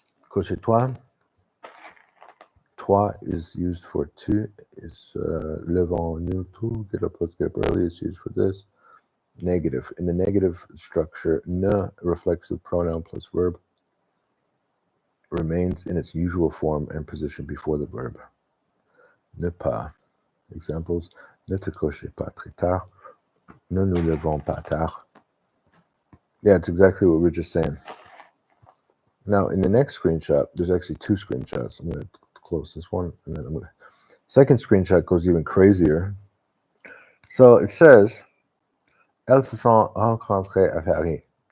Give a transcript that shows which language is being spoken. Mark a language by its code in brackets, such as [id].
[fr] Couche-toi. [en] Toi is used for tu. It's [fr] levons-nous tout. [en] Get up, let's get up early. It's used for this. Negative. In the negative structure, ne, reflexive pronoun plus verb, remains in its usual form and position before the verb. [fr] Ne pas. Examples: ne te couchez pas très tard. Ne nous levons pas tard. [en] Yeah, it's exactly what we were just saying. Now, in the next screenshot, there's actually two screenshots. I'm going to close this one, and then I'm going to... Second screenshot goes even crazier. So it says, [fr] elles se sont rencontrées à Paris.